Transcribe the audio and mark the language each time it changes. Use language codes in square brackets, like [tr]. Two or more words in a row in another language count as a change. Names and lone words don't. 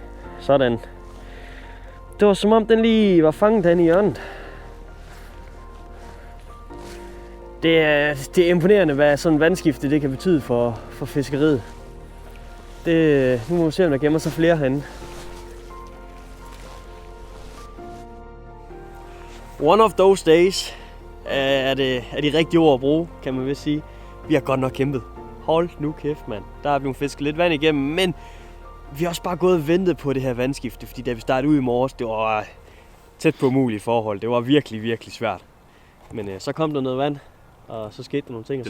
[da] Sådan. Det var som om den lige var fanget den i hjørnet. Det er imponerende, hvad sådan en vandskifte det kan betyde for fiskeriet. Nu må vi se, om der gemmer sig flere herinde. [en] One of those days [da] er de rigtige ord at bruge, kan man vist sige. Vi har godt nok kæmpet. Hold nu kæft, mand. Der er blevet fisket lidt vand igennem, men vi har også bare gået og ventet på det her vandskifte, fordi da vi startede ud i morges, det var tæt på umulige forhold. Det var virkelig svært. Men så kom der noget vand, og så skete der nogle ting.